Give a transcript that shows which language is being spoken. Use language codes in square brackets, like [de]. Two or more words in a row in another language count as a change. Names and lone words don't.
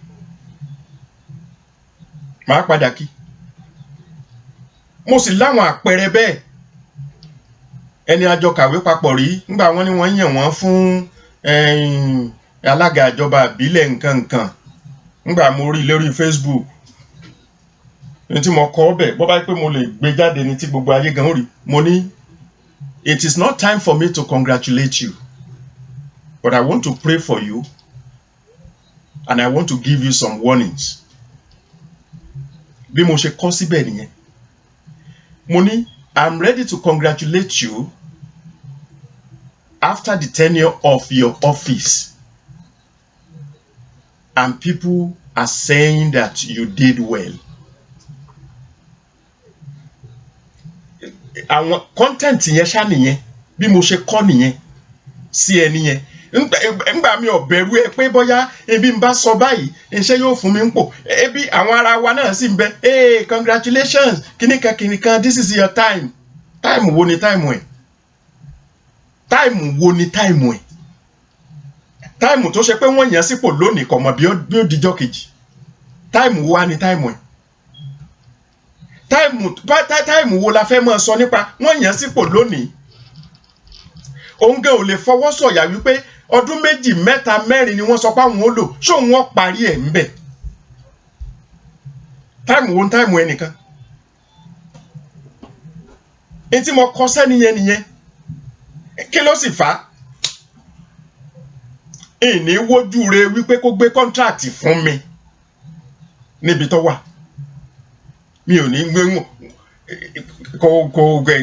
[yo] màá padà kí mo sì láwọn àpẹẹrẹ bẹ́ẹ̀ ẹni àjọ kàwé papọ̀ rí nígbà wọn ni wọ́n yàn wọ́n fún alága ìjọba ìbílẹ̀ nǹkan nígbà mo rí lórí Facebook ní tí mo kọ ọbẹ̀ bọ́ bá pé mo lè gbé jáde ní tí gbogbo ayé gan rí mo ní [en] it is not time for me to congratulate you but I want to pray for you and I want to give you some warnings [yo] bí mo ṣe kọ síbẹ̀ nìyẹn mo ní [en] I'm ready to congratulate you after the tenure of your office and people are saying that you did well. [yo] Àwọn content yẹn ṣá nìyẹn bí mo ṣe kọ́ nìyẹn sí ẹni yẹn ńgbà mi ò bẹ̀rù ẹ pé bóyá ebi ń bá sọ báyìí iṣẹ́ yóò fún mi ń pò ebi àwọn ará wa náà sì ń bẹ [en] hey congratulations [yo] kìnìkan [en] this is your time [yo] time wo ni time ẹ time wo ni time ẹ time tó ṣe pé wọ́n yàn sípò lónìí kò mọ̀ bí ó dijọ́ kejì time wo wá ni time ẹ time wo la fẹ́ máa sọ nípa wọ́n yàn sípò lónìí òun gan ò lè fọwọ́ sọ̀yà wípé ọdún 2, 3, 4 ni wọ́n sọ pé àwọn ó lò ṣó wọ́n parí ẹ̀ ń bẹ̀ time wo time ẹnìkan èyí tí mo kọ sẹ́ni yẹn nìyẹn kí ló sì fà á ìní wojú re wípé kó gbé kọ́ńtráàtì fún mi níbi tó wà mi ò ní gbé kò